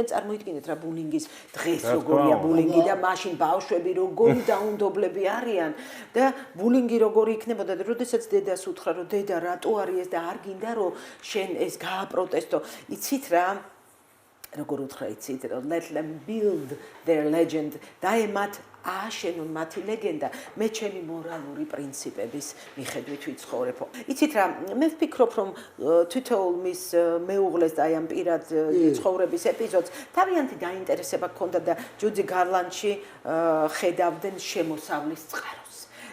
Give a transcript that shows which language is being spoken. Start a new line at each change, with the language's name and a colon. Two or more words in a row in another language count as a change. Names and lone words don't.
Georgian: წარმოიდგინეთ რა ბულინგის დღეს როგორია ბულინგი და მაშინ ბავშვები როგორი დაუნდობლები არიან და ბულინგი როგორი იქნებოდა და როდესაც დედას უთხრა, რომ დედა რატო არის ეს და არ გინდა რომ შენ ეს გააპროტესტო, იცით რა როგორ უთხრა, იცით რომ
English: let them build their legend
Georgian: და ემათ ააშენონ მათი ლეგენდა, მე ჩემი მორალური პრინციპების მიხედვით ვიცხოვრებო. იცით რა, მე ვფიქრობ, რომ თვითონ მის მეუღლეს და აი ამ პირად ცხოვრების ეპიზოდს თავიანთი დაინტერესება ჰქონდა და ჯუდი გარლანდში ხედავდნენ შემოსავლის წყაროს.